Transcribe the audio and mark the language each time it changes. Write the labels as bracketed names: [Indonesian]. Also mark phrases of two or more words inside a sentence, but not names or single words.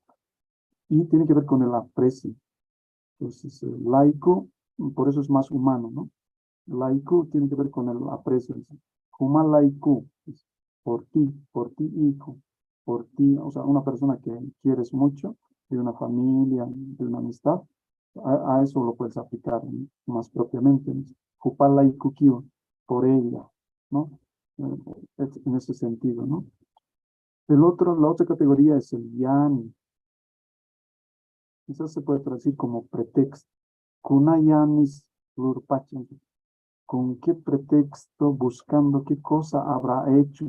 [Spanish] Y tiene que ver con el aprecio. Entonces, el laico, por eso es más humano, ¿no? Laico tiene que ver con el aprecio. [Aymara] Huma laico, [Spanish] por ti, hijo, por ti, o sea, una persona que quieres mucho, de una familia, de una amistad, a eso lo puedes aplicar, ¿no? Más propiamente. [Aymara] Hupa laico kiwa, [Spanish] por ella, ¿no? En ese sentido, ¿no? La otra categoría es el yani. Quizás se puede traducir como pretexto. [Aymara] Kunayanis lurpachan. [Spanish] ¿Con qué pretexto, buscando qué cosa habrá hecho?